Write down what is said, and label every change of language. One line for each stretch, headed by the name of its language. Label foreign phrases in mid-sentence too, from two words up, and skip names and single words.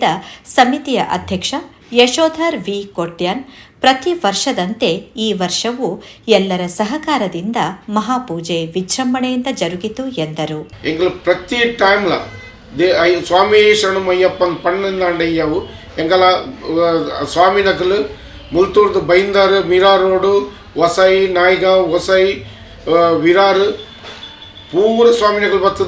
Kannada: ಸಮಿತಿಯ ಅಧ್ಯಕ್ಷ ಯಶೋಧರ್ ವಿ ಕೊಟ್ಯಾನ್, ಪ್ರತಿ ವರ್ಷದಂತೆ ಈ ವರ್ಷವೂ ಎಲ್ಲರ ಸಹಕಾರದಿಂದ ಮಹಾಪೂಜೆ ವಿಜೃಂಭಣೆಯಿಂದ ಜರುಗಿತು ಎಂದರು.
Tulu: ಪ್ರತಿ ಟೈಮ್ಲ ಸ್ವಾಮಿ ಶರಣಮಯ್ಯಪ್ಪನ ಪಣ್ಣಂದಾಂಡಯ್ಯವು ಎಂಗಲ ಸ್ವಾಮಿ ನಕಲು ಮುಲ್ತೂರ್ದು ಬೈಂದಾರು, ಮೀರಾ ರೋಡು, ವಸೈ, ನಾಯ್ಗಾಂವ್, ವಸೈ, ವಿರಾರು ಪೂರ ಸ್ವಾಮಿನಗಳು ಬರ್ತದೆ.